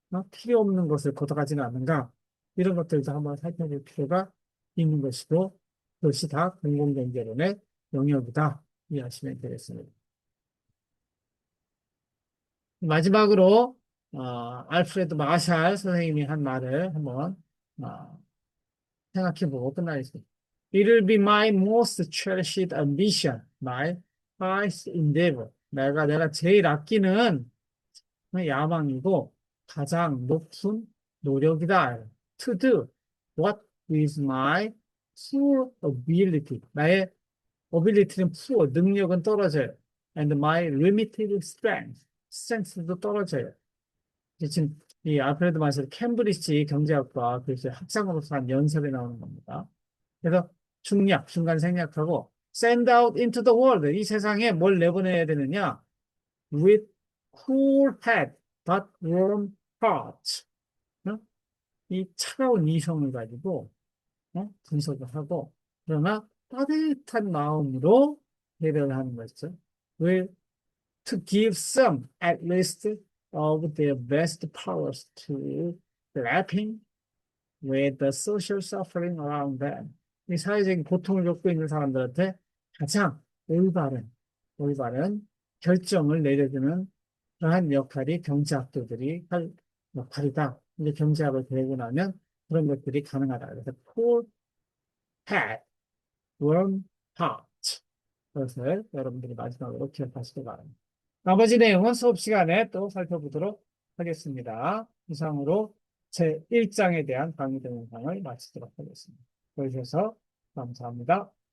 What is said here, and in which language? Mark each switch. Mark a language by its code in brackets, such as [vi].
[ko] 필요 없는 것을 걷어가지는 않는가? 이런 것들도 한번 살펴볼 필요가 있는 것이고, 그것이 다 공공경제론의 영역이다. 이해하시면 되겠습니다. 마지막으로 알프레드 마샬 선생님이 한 말을 한번 어, 생각해보고 끝나겠습니다. [en] It'll be my most cherished ambition, my highest endeavor. [ko] 내가 제일 아끼는 야망이고 가장 높은 노력이다. [en] To do what with my full ability. [ko] 나의 ability는 full, 능력은 떨어져요. [en] And my limited strength, strength도 [ko] 떨어져요. 지금 이 알프레드 마셜 캠브리지 경제학과 그래서 학장으로서 한 연설에 나오는 겁니다. 그래서 중략, 중간 생략하고 [en] send out into the world. [ko] 이 세상에 뭘 내보내야 되느냐? [en] With cool head, but warm heart. [ko] 어? 이 차가운 이성을 가지고 분석을 하고 그러나 따뜻한 마음으로 배려를 하는 것이죠. [en] Will to give some at least of their best powers to grappling with the social suffering around them. [ko] 이 사회적인 고통을 겪고 있는 사람들한테 가장 올바른 결정을 내려주는 그러한 역할이 경제학도들이 할 역할이다. 이제 경제학을 배우고 나면 그런 것들이 가능하다. [en] 그래서 cool head, warm heart. [ko] 그것을 여러분들이 마지막으로 기억하시기 바랍니다. 나머지 내용은 수업 시간에 또 살펴보도록 하겠습니다. 이상으로 제 1장에 대한 강의 동영상을 마치도록 하겠습니다. 보여주셔서 감사합니다.